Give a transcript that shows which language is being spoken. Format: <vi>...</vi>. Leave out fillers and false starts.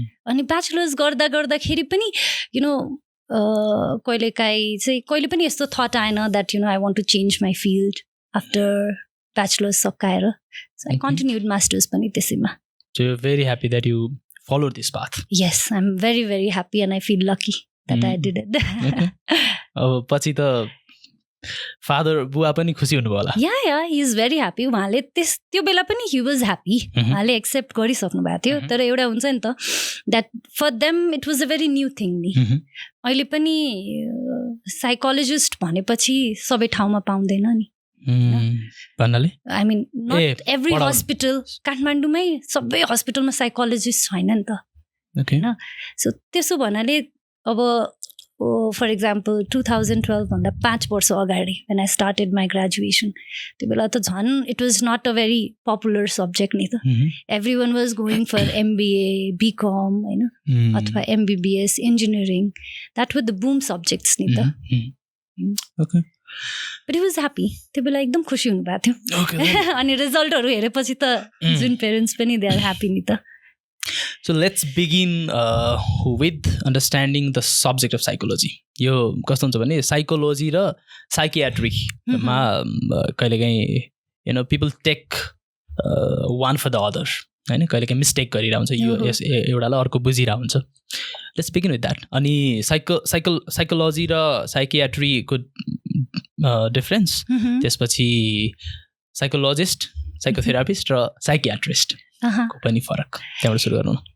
<ne>अनि ब्याचलर्स गर्दाखेरि पनि यु नो कहिलेकाहीँ चाहिँ कहिले पनि यस्तो थट आएन</ne> <en>that you know I want to change my field after bachelors</en> <ne>सकाएर.</ne> <en>so I continued masters</en> <ne>पनि त्यसैमा.</ne> <en>So you're very happy that you followed this path. Yes, I'm very very happy and I feel lucky that I did it.</en> <ne>अब पछि त father बुवा पनि खुसी हुनुभयो होला.</ne> <en>Yeah he is very happy.</en> <ne>उहाँले त्यो बेला पनि</ne> <en>He was happy.</en> <ne>उहाँले एक्सेप्ट गरिसक्नु भएको थियो. तर एउटा हुन्छ नि त</ne> <en>that for them it was a very new thing</en> <ne>नि. अहिले पनि साइकोलोजिस्ट भनेपछि सबै ठाउँमा पाउँदैन नि.</ne> <en>I mean not every hospital,</en> <ne>काठमाडौँमै सबै हस्पिटलमा साइकोलोजिस्ट छैन नि त होइन. सो त्यसो भन्नाले अब फर इक्जाम्पल 2012 भन्दा 5 वर्ष अगाडि</ne> <en>when I started my graduation</en> <ne>त्यो बेला त झन्</ne> <en>it was not a very popular subject</en> <ne>नि त.</ne> <en>Everyone was going for MBA, BCom होइन अथवा MBBS, engineering. That were the boom subjects नि त. Okay. But he was happy</en> <ne>त्यो बेला एकदम खुसी हुनुभएको थियो अनि रिजल्टहरू हेरेपछि त जुन पेरेन्ट्स पनि</ne> <en>they are happy</en> <ne>नि त</ne> <en>So let's begin with understanding the subject of psychology.</en> <ne>यो कस्तो हुन्छ भने साइकोलोजी र साइकियाट्रीमा कहिलेकाहीँ</ne> <en>people take one for the other</en> <ne>हैन कहिलेकाहीँ मिस्टेक गरिरहेको हुन्छ यो एउटालाई अर्को बुझिरहेको हुन्छ.</ne> <en>Let's begin with that.</en> <ne>अनि साइकोलोजी र साइकियाट्रीको डिफरेन्स, त्यसपछि साइकोलोजिस्ट, साइकोथेरापिस्ट र साइकियाट्रिस्ट को पनि फरक, त्यहाँबाट सुरु गरौँ.</ne>